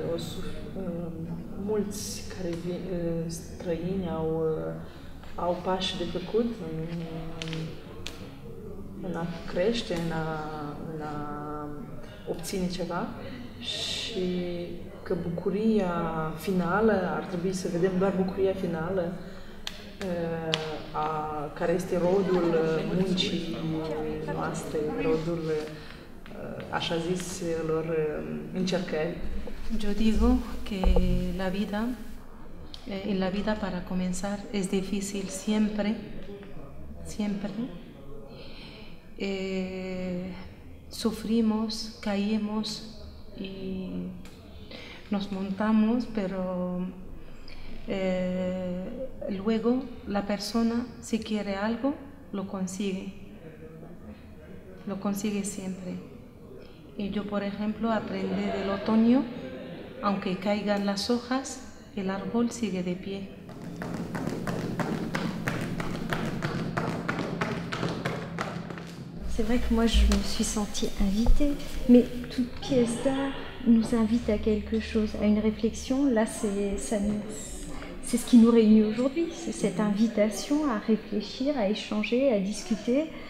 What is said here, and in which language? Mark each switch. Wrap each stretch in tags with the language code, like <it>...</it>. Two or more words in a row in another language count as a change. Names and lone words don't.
<ro>mulți care străini au pași de făcut în a crește, în a obține ceva și că bucuria finală, ar trebui să vedem doar bucuria finală care este rodul muncii noastre, rodul așa ziselor încercări.</ro> <es>Yo digo que la vida, en la vida para comenzar es difícil siempre, sufrimos, caímos y nos montamos, pero luego la persona, si quiere algo, lo consigue siempre. Y yo, por ejemplo, aprendí del otoño, aunque caigan las hojas, el árbol sigue de pie.</es> <fr>C'est vrai que moi je me suis sentie invitée, mais toute pièce d'art nous invite à quelque chose, à une réflexion. Là, c'est ce qui nous réunit aujourd'hui, c'est cette invitation à réfléchir, à échanger, à discuter.</fr>